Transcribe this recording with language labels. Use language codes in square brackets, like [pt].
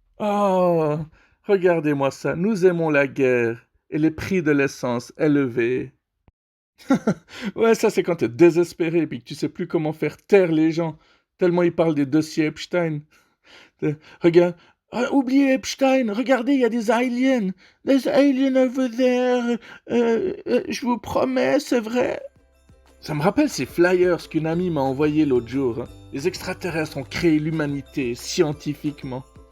[fr] Oh, regardez-moi ça. Nous aimons la guerre et les prix de l'essence élevés. Ouais, ça c'est quand t'es désespéré et puis que tu sais plus comment faire taire les gens, tellement ils parlent des dossiers Epstein. Regarde. Ah, oubliez Epstein, regardez, il y a des aliens. [en] There's aliens over there. [fr] Je vous promets, c'est vrai. Ça me rappelle ces flyers qu'une amie m'a envoyés l'autre jour, hein. Les extraterrestres ont créé l'humanité scientifiquement.